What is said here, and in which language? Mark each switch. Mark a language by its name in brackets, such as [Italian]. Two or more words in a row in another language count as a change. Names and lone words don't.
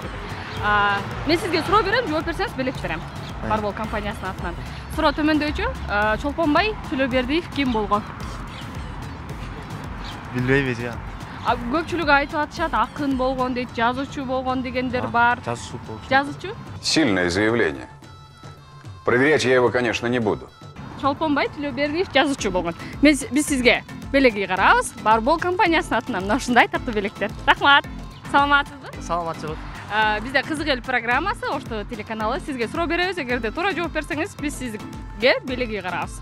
[Kyrgyz] Мен сизге суроо берем, жооп берсеңиз белек берем. Барбол компаниясынын атынан. Суроо төмөндөгүчө, Чолпонбай Төлөбердиев ким болгон? Билбейм эже. Көпчүлүк айтып атышат, акын болгон дейт, жазуучу болгон дегендер бар. Жазуучу болчу. Жазуучу? [Russian] Сильное заявление. Проверять я его, конечно, не буду. [Kyrgyz] Чолпонбай Төлөбердиев жазуучу болгон. Биз сизге белеги карабыз. Барбол компаниясынын атынан мына ушундай таттуу белектер. Рахмат. Саламатсызбы? Саламатчылык. Бизде Кызык эл программасы Ош ТВ телеканалы. Сизге суроо беребиз. Эгерде туура жооп берсеңиз, биз сизге белеги карабыз.